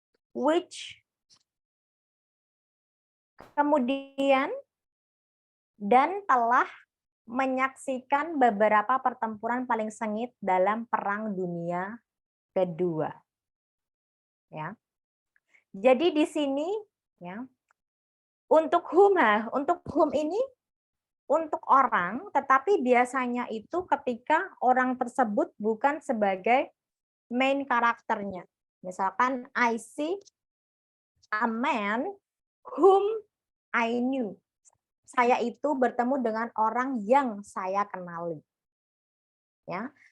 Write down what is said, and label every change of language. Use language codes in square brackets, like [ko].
[id] Which kemudian dan telah menyaksikan beberapa pertempuran paling sengit dalam Perang Dunia Kedua. Ya. Jadi di sini ya, untuk whom ini untuk orang, tetapi biasanya itu ketika orang tersebut bukan sebagai main karakternya. [en] Misalkan I see a man whom I knew. [id] Saya itu bertemu dengan orang yang saya kenali. Ya.